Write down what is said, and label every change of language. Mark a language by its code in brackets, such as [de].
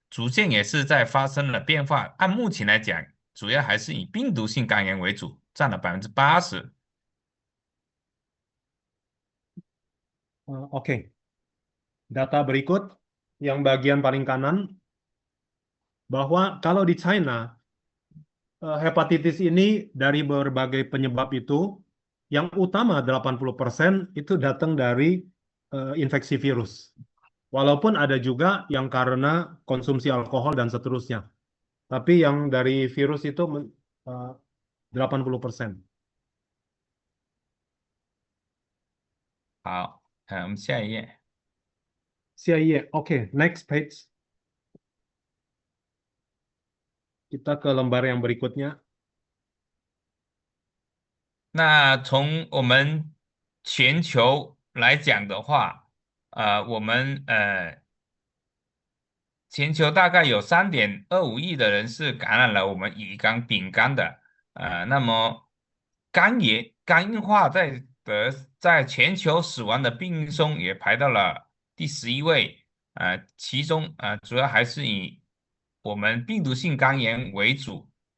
[zh] 逐渐也是在发生了变化。按目前来讲，主要还是以病毒性肝炎为主，占了80%。 [id] Oke. Data berikut yang bagian paling kanan, bahwa kalau di China hepatitis ini dari berbagai penyebab itu, yang utama 80% itu datang dari infeksi virus. Walaupun ada juga yang karena konsumsi alkohol dan seterusnya. Tapi yang dari virus itu 80%. [zh] 好，我们下一页。 [en] CIA. Oke, next page. [id] Kita ke lembar yang berikutnya. [zh] 那从我们全球来讲的话，我们全球大概有3.25亿的人是感染了我们乙肝、丙肝的，那么肝硬化在全球死亡的病因中也排到了第11位，其中主要还是以我们病毒性肝炎为主，